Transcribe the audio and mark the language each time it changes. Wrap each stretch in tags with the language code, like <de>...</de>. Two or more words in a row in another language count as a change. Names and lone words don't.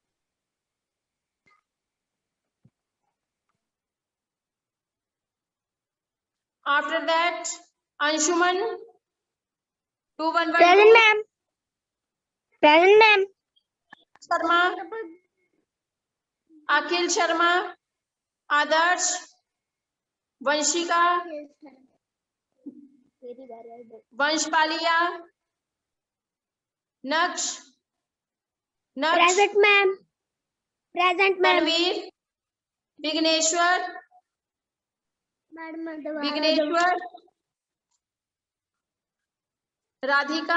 <en>After that, Anshuman, 2112. Present, ma'am. Present, ma'am. Sharma, Akhil Sharma, Adarsh, Vanshika, Vanshpalia, Naksh, Present, ma'am. Present, ma'am. Tanveer, Vigneshwar, Vigneshwar, Radhika,</en>